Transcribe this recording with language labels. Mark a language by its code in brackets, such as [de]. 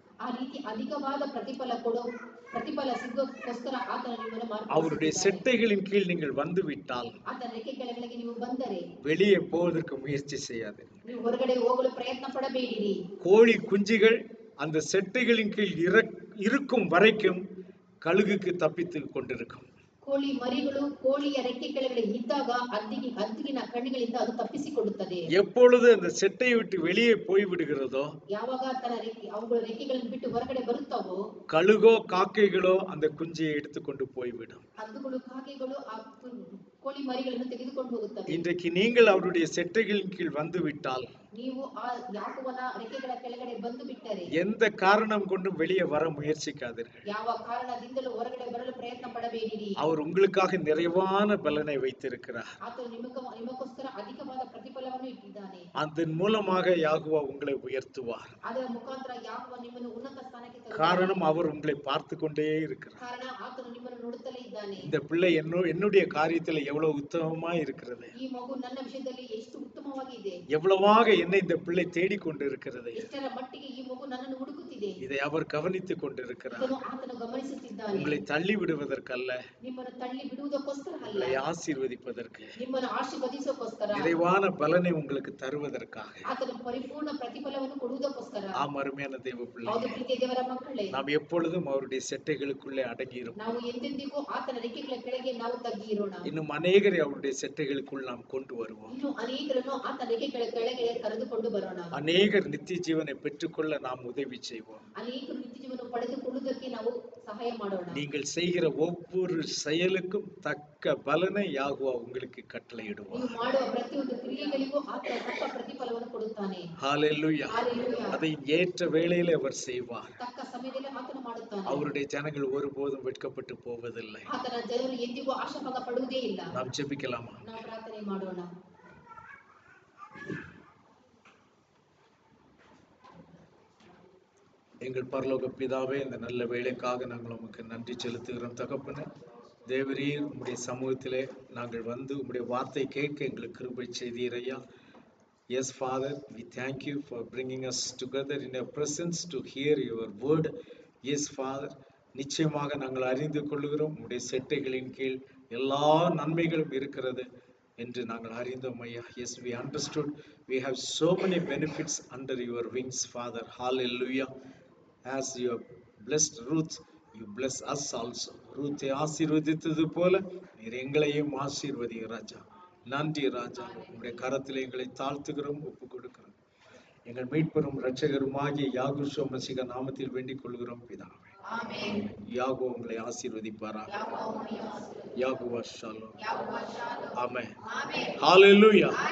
[kn] ಆ ರೀತಿ ಅಧಿಕವಾದ ಪ್ರತಿಫಲ ಸಿಗೋಸ್ಕರ ಆತನ ನಿಮ್ಮನ್ನು ಮಾರ್ಪಡಿಸಿದ್ದಾನೆ. [ta] அவருடைய செட்டைகளின் கீழ் நீங்கள் வந்து விட்டால் [kn] ಆತನ ರೆಕ್ಕೆ ಕೆಳಗೆ ನೀವು ಬಂದರೆ [ta] வெளியே போவதற்கு முயற்சி செய்யாதீர்கள். [kn] ನೀವು ಹೊರಗಡೆ ಹೋಗಲು ಪ್ರಯತ್ನ ಪಡಬೇಡಿರಿ. [ta] கோழி குஞ்சுகள் அந்த செட்டைகளின் கீழ் இருக்கும் வரைக்கும் கழுகுக்கு தப்பித்து கொண்டிருக்கும். [kn] ಕೋಳಿ ಮರಿಗಳು ಕೋಳಿಯ ರೆಕ್ಕೆ ಕೆಳಗಡೆ ಇದ್ದಾಗ ಹದ್ದಿಗಿನ ಕಣ್ಣಿಗಳಿಂದ ಅದು ತಪ್ಪಿಸಿಕೊಳ್ಳುತ್ತದೆ. [ta] எப்பொழுது அந்த செட்டையை விட்டு வெளியே போய் விடுகிறதோ [kn] ಯಾವಾಗ ಅವುಗಳ ರೆಕ್ಕೆಗಳನ್ನು ಬಿಟ್ಟು ಹೊರಗಡೆ ಬರುತ್ತವೋ [ta] கழுகோ காக்கைகளோ அந்த குஞ்சியை எடுத்துக்கொண்டு போய்விடும். [kn] ಹದ್ದುಗಳು ಕಾಗೆಗಳು ಆ ಕೋಳಿ ಮರಿಗಳನ್ನು ತೆಗೆದುಕೊಂಡು ಹೋಗುತ್ತವೆ. [ta] இன்றைக்கு நீங்கள் அவருடைய செட்டைகளின் கீழ் வந்து விட்டால் [kn] ನೀವು ಆ ಯಾಕೋಬನ ರೆಕ್ಕೆಗಳ ಕೆಳಗಡೆ ಬಂದು ಬಿಟ್ಟರೆ [ta] எந்த காரணம் கொண்டும் வெளியே வர முயற்சிக்காதீர்கள். [kn] ಯಾವ ಕಾರಣದಿಂದಲೂ ಹೊರಗಡೆ ಬರಲು ಪ್ರಯತ್ನ ಪಡಬೇಡಿರಿ. [ta] அவர் உங்களுக்காக நிறைவான பலனை வைத்திருக்கிறார். [kn] ಆತನು ನಿಮಗೋಸ್ಕರ ಅಧಿಕವಾದ ಪ್ರತಿಫಲವನ್ನು ಇಟ್ಟಿದ್ದಾನೆ. [ta] அதன் மூலமாக யாகுவா உங்களை உயர்த்துவார். [kn] ಅದರ ಮುಖಾಂತರ ಯಾಕೋಬ ನಿಮ್ಮನ್ನು ಉನ್ನತ ಸ್ಥಾನಕ್ಕೆ ತರುತ್ತಾನೆ. [ta] காரணம் அவர் உங்களை பார்த்து கொண்டே இருக்கிறார். [kn] ಕಾರಣ ಆತನು ನಿಮ್ಮನ್ನು ನೋಡುತ್ತಲೇ ಇದ್ದಾನೆ. [ta] இந்த பிள்ளை என்னுடைய காரியத்துல எவ்வளவு உத்தமமா இருக்கிறது, [kn] ಈ ಮಗು ನನ್ನ ವಿಷಯದಲ್ಲಿ ಎಷ್ಟು ಉತ್ತಮವಾಗಿದೆ, [ta] எவ்வளவாக என்னை இந்த பிள்ளை தேடிக்கொண்டு இருக்கிறது, [kn] ಎಷ್ಟರ ಮಟ್ಟಿಗೆ ಈ ಮಗು ನನ್ನನ್ನು ಹುಡುಕುತ್ತಿದೆ, [ta] இதை அவர் கவனித்துக் கொண்டிருக்கிறார். [kn] ಇದನ್ನು ಆತನು ಗಮನಿಸುತ್ತಿದ್ದಾನೆ. [ta] உங்களை தள்ளி விடுவதற்கல்ல, [kn] ನಿಮ್ಮನ್ನು ತಳ್ಳಿ ಬಿಡುವುದಕ್ಕೋಸ್ಕರ ಅಲ್ಲ, [ta] உங்களை ஆசீர்வதிப்பதற்கு, [kn] ನಿಮ್ಮನ್ನು ಆಶೀರ್ವದಿಸೋಕೋಸ್ಕರ, [ta] நிறைவான பலனை உங்களுக்கு தருவதற்காக. [kn] ಆತನು ಪರಿಪೂರ್ಣ ಪ್ರತಿಫಲವನ್ನು ಕೊಡುವುದಕ್ಕೋಸ್ಕರ. [ta] ஆம் அருமையான தேவ பிள்ளை, [kn] ಹೌದು ಪ್ರೀತಿಯ ದೇವರ ಮಕ್ಕಳೇ, [ta] நாம் எப்பொழுதும் அவருடைய செட்டைகளுக்குள்ளே அடங்கி இருப்போம். [kn] ನಾವು ಎಂದೆಂದಿಗೂ ಆತನ ರೆಕ್ಕೆಗಳ ಕೆಳಗೆ ನಾವು ತಗ್ಗಿ ಇರೋಣ. [ta] இன்னும் ಅನೇகரை அவருடைய செட்டைகளுக்குள் நாம் கொண்டு வருவோம். [kn] ಇನ್ನು ಅನೇಕರನ್ನು ಆತನ ರೆಕ್ಕೆಗಳ ಕೆಳಗೆ ಕರೆದುಕೊಂಡು ಬರೋಣ. [ta] அநேகர் நித்திய ஜீவனை பெற்றுக்கொள்ள நாம் உதவி செய்வோம். [kn] ಅನೇಕರು ನಿತ್ಯ ಜೀವನ ಪಡೆದುಕೊಳ್ಳುವುದಕ್ಕೆ ನಾವು ಸಹಾಯ ಮಾಡೋಣ. [ta] நீங்கள் செய்கிற ஒவ்வொரு செயலுக்கும் தக்க பலனை யாகுவா உங்களுக்கு கட்டளையிடுவார். [kn] ನೀವು ಮಾಡುವ ಪ್ರತಿಯೊಂದು ಕ್ರಿಯೆಗಳಿಗೂ ಆತನ ತಕ್ಕ ಪ್ರತಿಫಲವನ್ನು ಕೊಡುತ್ತಾನೆ. [ta] ஹalleluya. ஹalleluya. அதை ஏற்ற வேளையிலே அவர் செய்வார். [kn] ತಕ್ಕ ಸಮಯದಲ್ಲಿ ಆತನು ಮಾಡುತ್ತಾನೆ. [ta] அவருடைய ஜனங்கள் ஒருபோதும் வெட்கப்பட்டு போவதில்லை. [kn] ಆತನ ಜನರು ಎಂದಿಗೂ ಆಶಾಭಂಗ ಪಡುವುದೇ ಇಲ್ಲ. [ta] நாம் ஜெபிக்கலாமா? [kn] ನಾವು ಪ್ರಾರ್ಥನೆ ಮಾಡೋಣ. [ta] எங்கள் பரலோக பிதாவே, இந்த நல்ல வேளைக்காக நாங்கள் உமக்கு நன்றி செலுத்துகிறோம் தகப்பனே. தேவரீர், உம்முடைய சமூகத்திலே நாங்கள் வந்து உம்முடைய வார்த்தை கேட்க எங்களுக்கு கிருபை செய்தீர் ஐயா. [en] Yes, Father, we thank you for bringing us together in your presence to hear your word. Yes, Father, [ta] நிச்சயமாக நாங்கள் அறிந்து கொள்கிறோம் உம்முடைய செட்டைகளின் கீழ் எல்லா நன்மைகளும் இருக்கிறது என்று நாங்கள் அறிந்தோம் ஐயா. [en] Yes, we understood we have so many benefits under your wings, Father. Hallelujah. As you have blessed Ruth, you bless us also. [ta] ரூத்தை ஆசீர்வதித்தது போல நீர் எங்களையும் ஆசீர்வதிங்க ராஜா. நன்றி ராஜா. உங்களுடைய கரத்தில் எங்களை தாழ்த்துகிறோம், ஒப்பு கொடுக்கிறோம். எங்கள் மீட்பெரும் இரட்சகருமாகிய யாகுஷோ மசிக நாமத்தில் வேண்டிக் கொள்கிறோம் பிதாவே. ஆமென். யாகோ உங்களை ஆசீர்வதிப்பாராக. யாகுவா ஷாலோம். ஆமென். ஹalleluya.